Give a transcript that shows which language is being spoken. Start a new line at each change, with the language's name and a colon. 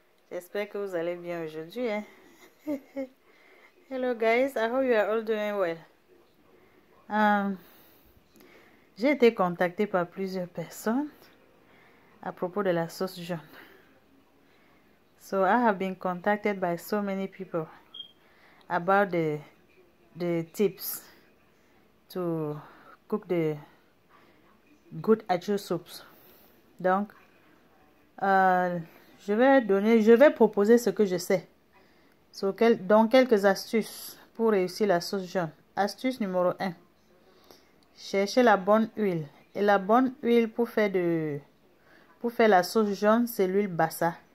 French: J'espère que vous allez bien aujourd'hui.
English: Hello guys, I hope you are all doing well.
French: J'ai été contactée par plusieurs personnes à propos de la sauce jaune.
English: So I have been contacted by so many people about the tips to cook the good achu soups.
French: Donc, je vais proposer ce que je sais. Donc, quelques astuces pour réussir la sauce jaune. Astuce numéro 1. Cherchez la bonne huile. Et la bonne huile pour faire la sauce jaune, c'est l'huile bassa.